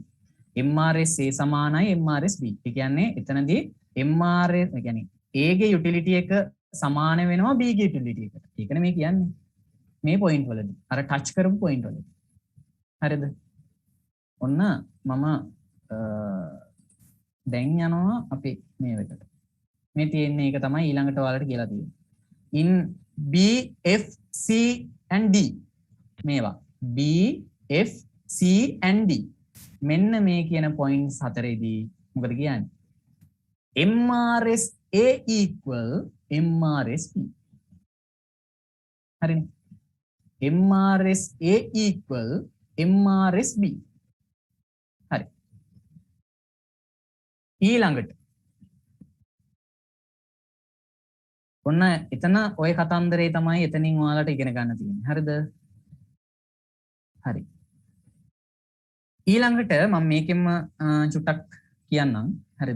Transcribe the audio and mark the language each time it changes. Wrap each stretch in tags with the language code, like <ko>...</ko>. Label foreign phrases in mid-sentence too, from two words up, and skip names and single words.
<si>MRS A සමානයි MRS B. ඒ කියන්නේ එතනදී MRS ඒ කියන්නේ A ගේ යුටිලිටි එක සමාන වෙනවා B ගේ යුටිලිටි එකට. ඒකනේ මේ කියන්නේ. මේ පොයින්ට් වලදී. අර ටච් කරපු පොයින්ට් වලදී. හරිද? ඔන්න මම දැන් යනවා අපි මේ වෙකට. මේ තියෙන්නේ ඒක තමයි ඊළඟට ඔයාලට කියලා තියෙන්නේ.</si> <en>In B, F, C and D</en> <si>මේවා</si> <en>B, F, C and D</en> <si>මෙන්න මේ කියන points හතරේදී මොකද කියන්නේ?</si> <en>MRS A equal MRS B. හරිනේ. MRS A equal MRS B.</en> <si>හරි. ඊළඟට ඔන්න එතන ඔය කතන්දරේ තමයි එතනින් ඔයාලට ඉගෙන ගන්න තියෙන්නේ. හරිද? හරි. ඊළඟට මම මේකෙම චුට්ටක් කියන්නම්. හරිද?</si>